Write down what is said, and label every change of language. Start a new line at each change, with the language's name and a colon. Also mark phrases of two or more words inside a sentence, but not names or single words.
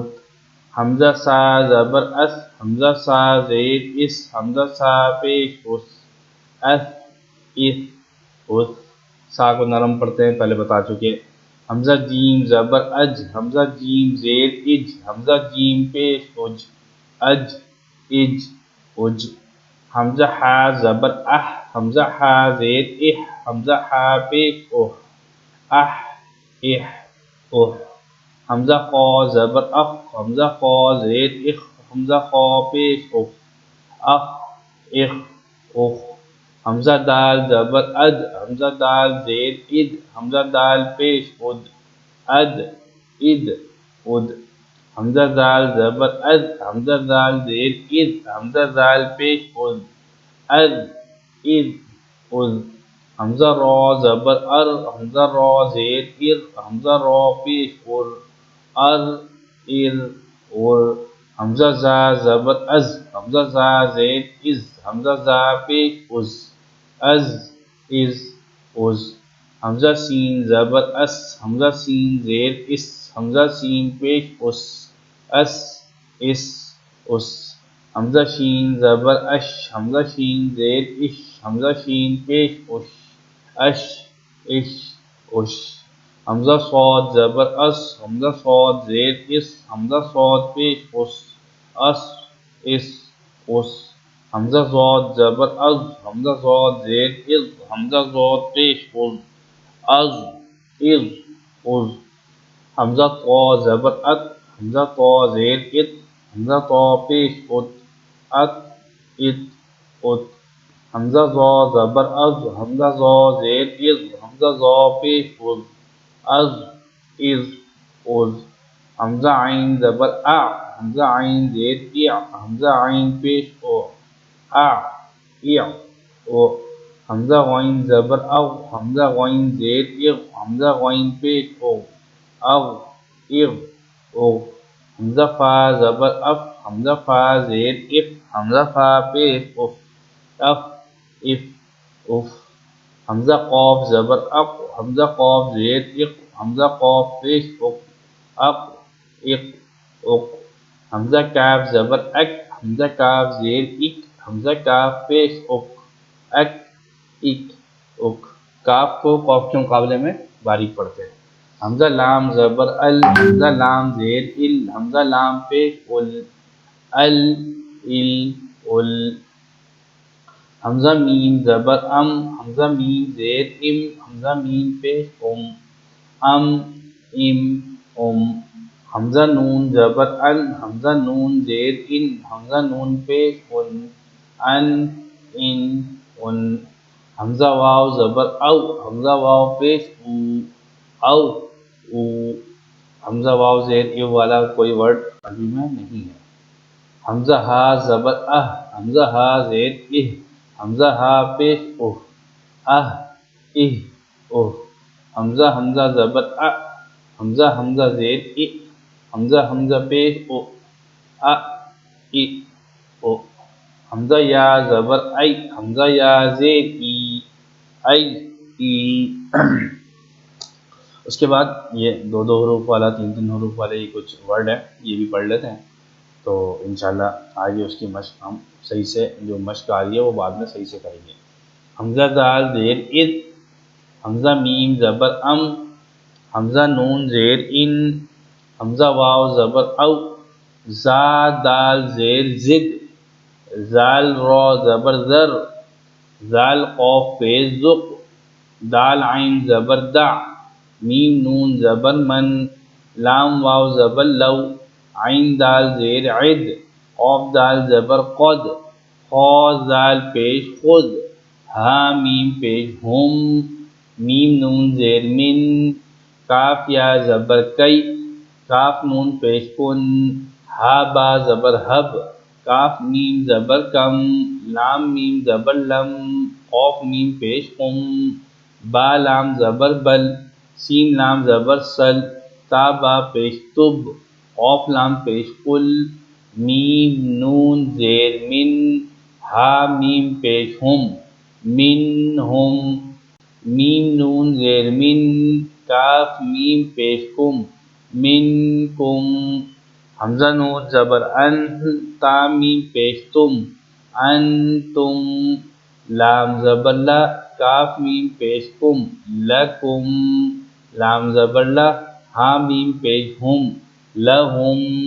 Urdu: حمزہ سا زبر اس، حمزہ سا زیر اس، حمزہ سا پیش اس، اس اس اس۔ سا کو نرم پڑھتے ہیں، پہلے بتا چکے۔ حمزہ جیم زبر اج، حمزہ جیم زیر اج، حمزہ جیم پیش اج، اج اج اج۔ حمزہ حا زبر اح، حمزہ حا زیر اح، حمزہ حا پیش اح، اح اح اح۔ حمزہ خا زبر اخ، حمزہ خا زیر اخ، حمزہ خا پیش اخ، اخ اخ اخ۔ حمزہ دال زبر اد، حمزہ دال زیر اد، حمزہ دال پیش اد، اد اد اد۔ حمزہ دال زبر اد، حمزہ دال زیر اد، حمزہ دال پیش اد، اد اد اد۔ حمزہ را زبر ار، حمزہ را زیر ار، حمزہ را پیش ار، ار ار ار۔ حمزہ زا زبر از، حمزہ زا زیر از، حمزہ زا پیش از، از از از۔ حمزہ سین زبر اس، حمزہ سین زیر اس، حمزہ سین پیش اس، اس اس اس۔ حمزہ شین زبر اش، حمزہ شین زیر اش، حمزہ شین پیش اش، اش اش اش۔ حمزہ صاد زبر اس، حمزہ صاد زیر اس، حمزہ صاد پیش اس، اس اس اس۔ حمزہ ضاد زبر از، حمزہ ضاد زیر از، حمزہ ضاد پیش از، از از از۔ حمزہ طا زبر ات، حمزہ طا زیر ات، حمزہ طا پیش ات، ات ات ات۔ حمزہ زو زبر از، حمزہ زو زیر از، حمزہ زو پیش از، از از از، حمزہ عین زبر ا، حمزہ عین زیر ا، حمزہ عین پیش او، ا ا او، حمزہ غین زبر او، حمزہ غین زیر اغ، حمزہ غین پیش او، اغ اغ او، حمزہ فا زبر اف، حمزہ فا زیر اف، حمزہ فا پیش اف، اف اف اف، حمزہ قاف زبر اق، حمزہ قاف زیر اق، حمزہ قاف پیش اق، اق اق اق، حمزہ کاف زبر اک، حمزہ کاف زیر اک، حمزہ کاف پیش اک، اک اک اک، کاف کو قاف کے مقابلے میں باریک پڑھتے ہیں۔ حمزہ لام زبر ال، حمزہ لام زیر ال، حمزہ لام پیش ال، ال ال ال، حمزہ میم زبر ام، حمزہ میم زیر ام، حمزہ میم پیش ام، ام ام ام، حمزہ نون زبر ان، حمزہ نون زیر ان، حمزہ نون پیش ان، ان ان ان، حمزہ واو زبر او، حمزہ واو پیش او، او او، حمزہ واو زیر ایو والا کوئی ورڈ عربی میں نہیں ہے۔ حمزہ ہا زبر اہ، حمزہ ہا زیر اہ، حمزہ ہا پیش اوہ، اہ اہ اوہ، حمزہ حمزہ زبر ا، حمزہ حمزہ زیر ا، حمزہ حمزہ پیش او، ا ای او، حمزہ یا زبر ای، حمزہ یا زیر ای، ای ای۔ اس کے بعد یہ دو دو حروف والا، تین تین حروف والے یہ کچھ ورڈ ہیں، یہ بھی پڑھ لیتے ہیں، تو
Arabic: انشاءاللہ
Urdu: آگے اس کی مشق ہم صحیح سے، جو مشق آ رہی ہے وہ بعد میں صحیح سے کریں گے۔ حمزہ دال زیر اذ، حمزہ میم زبر ام، حمزہ نون زیر ان، حمزہ واو زبر او، زا دال زیر زد، زال را زبر زر، زال قوف پیش زق، دال عین زبر دع، میم نون زبر من، لام واو زبر لو، عین دال زیر عد، قاف دال زبر قد، خا زال پیش خود، ہا میم پیش ہم، میم نون زیر من، کاف یا زبر کئی، کاف نون پیش کن، ہا با زبر ہب، کاف میم زبر کم، لام میم زبر لم، قاف میم پیش قم، با لام زبر بل، سین لام زبر سل، تا با پیش تب، قاف لام پیش قل، میم نون زیر من، ہا میم پیش ہم، من ہم، میم نون زیر من، کاف میم پیش کم، من کم، حمزہ نون زبر ان، تا میم پیش تم، انتم، لام زبر لا، کاف میم پیش کم، لکم، لام زبر لا، ہا میم پیش ہم، لہم۔